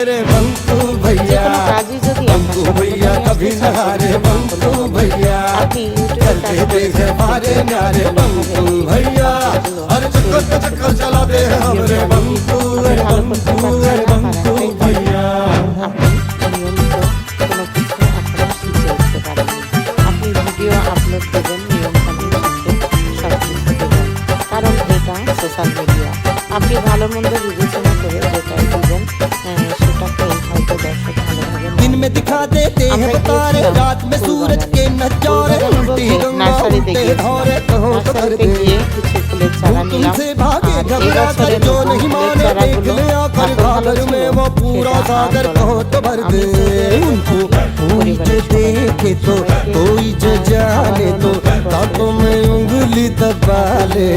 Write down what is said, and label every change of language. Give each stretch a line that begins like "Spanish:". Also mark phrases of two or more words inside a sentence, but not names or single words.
Hindi: रे बंकू भैया, बंकू भैया कभी न हारे, बंकू भैया चलते देखे मारे न्यारे बंकू भैया, हर चक्कर पे चक्कर चला दे हमरे बंकू भैया।
Bangla: আপনি
English: video upload
Bangla: দেবেন নিয়ম কানুন আছে, সব কিছু দেবেন, কারণ এটা
English: social media.
Bangla: আপনি ভালো মন্দ বিবেচনা করে যেটাই দিবেন সেটাকে হয়তো দর্শক ভালোভাবে
Hindi: दिन में दिखा देते हैं तारे, रात में सूरज के नजारे, उल्टी गंगा उल्टे धारे कहो तो कर दे। तुमसे भागे घबरा कर जो नहीं माने, देख ले आकर घाघर में वो पूरा सागर कहो तो भर दे। उनको कोई जो देखे तो कोई जो जाने तो ताकों में उंगली दबा ले।